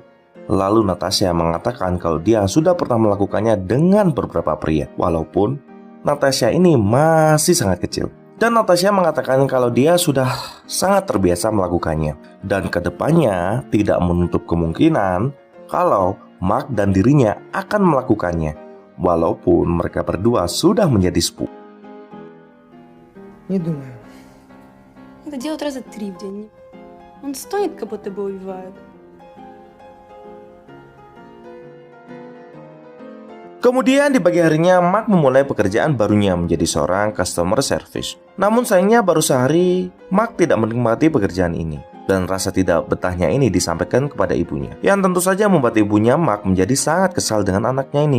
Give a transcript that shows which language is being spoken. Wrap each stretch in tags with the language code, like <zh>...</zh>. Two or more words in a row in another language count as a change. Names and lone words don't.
<id>Lalu Natasha mengatakan kalau dia sudah pernah melakukannya dengan beberapa pria, walaupun Natasha ini masih sangat kecil. Dan Natasha mengatakan kalau dia sudah sangat terbiasa melakukannya, dan kedepannya tidak menutup kemungkinan kalau Mark dan dirinya akan melakukannya, walaupun mereka berdua sudah menjadi sepupu.</id> <ru>Не думаю. Это делают раза 3 в день. Он стонет, как будто бы убивает.</ru> <id>Kemudian di pagi harinya, Mark memulai pekerjaan barunya menjadi seorang</id> <en>customer service.</en> <id>Namun sayangnya baru sehari, Mark tidak menikmati pekerjaan ini. Dan rasa tidak betahnya ini disampaikan kepada ibunya, yang tentu saja membuat ibunya Mark menjadi sangat kesal dengan anaknya ini.</id>